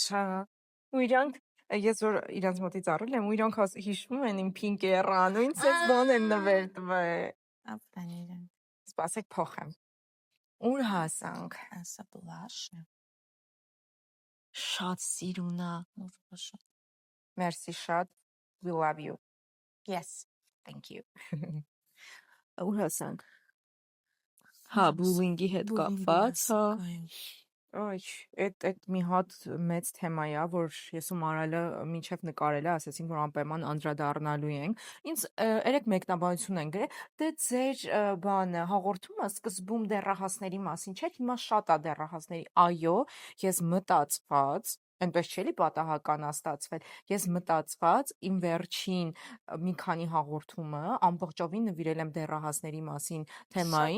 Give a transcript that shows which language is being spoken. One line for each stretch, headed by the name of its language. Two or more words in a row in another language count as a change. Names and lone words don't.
Armenian: Հա։ Ու իրանք ես որ իրանց մոտից առել եմ, ու իրանք հիշում են իմ Pinky-ը, ինձ էս բան են նվեր տվել։ Ապտանիրան։ Սպասեք փոխեմ։ Ուր հասանք։ Ասա բլաշ։ Շատ սիրունա։ Նուրբաշ։ Merci շատ։
English: We love you. Yes. Thank you.
Armenian: Ուր հասանք։ Հա, բուլինգի հետ կապված, հա։ Այ, այդ մի հատ մեծ թեմա է, որ ես ու Մարալը մինչև նկարելը ասացինք, որ անպայման անդրադառնալու ենք։ Ինձ երեք մեկնաբանություն են գրել, դե ձեր բանը հաղորդումը սկզբում դեռահասների մասին չէ, հիմա շատ է դեռահասների։ Այո, ես մտածված, այնպես չէ՞ պատահական է ստացվել։ Ես մտածված իմ վերջին մի քանի հաղորդումը ամբողջովին նվիրել եմ դեռահասների մասին թեմային։